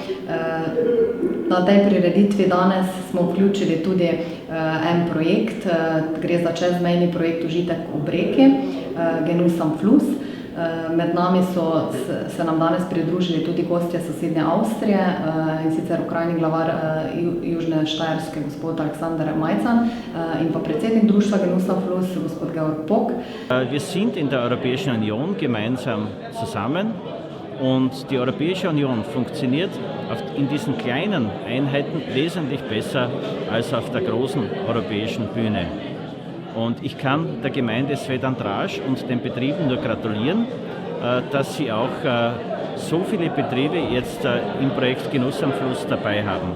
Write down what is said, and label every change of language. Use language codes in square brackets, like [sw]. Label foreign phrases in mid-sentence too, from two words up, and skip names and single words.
[sl] Na tej prireditvi danes smo vključili tudi en projekt, gre za čezmejni projekt Užitek ob reki, Genus am Fluss. Med nami so se nam danes pridružili tudi gostje sosednje Avstrije, in sicer okrajni glavar Južne Štajerske, gospod Alexander Majcan, in pa predsednik društva Genus am Fluss, gospod Georg Pock. [de] Wir sind in der Europäischen Union gemeinsam zusammen und die Europäische Union funktioniert in diesen kleinen Einheiten wesentlich besser als auf der großen europäischen Bühne. Und ich kann der Gemeinde Svet Andráž und den Betrieben nur gratulieren, dass sie auch so viele Betriebe jetzt im Projekt Genus am Fluss dabei haben.